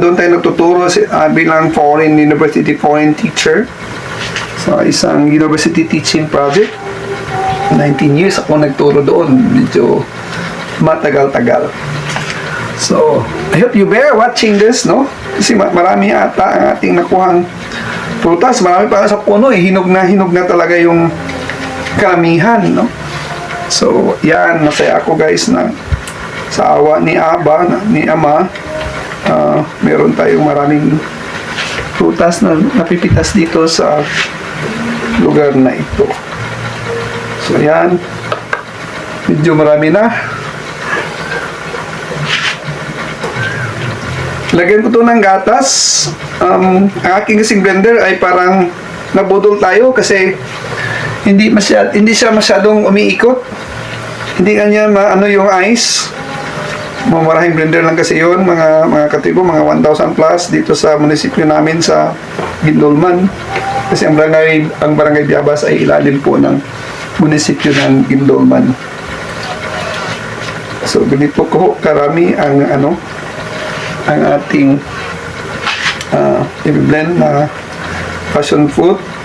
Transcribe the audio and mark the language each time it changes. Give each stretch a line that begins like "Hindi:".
Filipino: Doon tayo nagtuturo bilang university foreign teacher. So, isang university teaching project. 19 years ako nagturo doon. Medyo matagal-tagal.
English: So, I hope you bear watching this, no?
Filipino: Kasi marami ata ang ating nakuhang prutas. Marami para sa puno, eh. Hinog na talaga yung karamihan, no? So, yan, masaya ako guys na sa awa ni Ama, meron tayong maraming prutas na napipitas dito sa lugar na ito. So, yan, medyo marami na. Lagyan ko to ng gatas. Ang aking kasing blender ay parang nabudol tayo kasi hindi siya masyadong umiikot. Hindi kanya yung ice. Mamarahing blender lang kasi yun, mga katibo, mga 1,000 plus dito sa munisipyo namin sa Gindolman. Kasi ang barangay Biabas ay ilalim po ng munisipyo ng Gindolman. So ganito ko karami ang ating i-blend na passion fruit.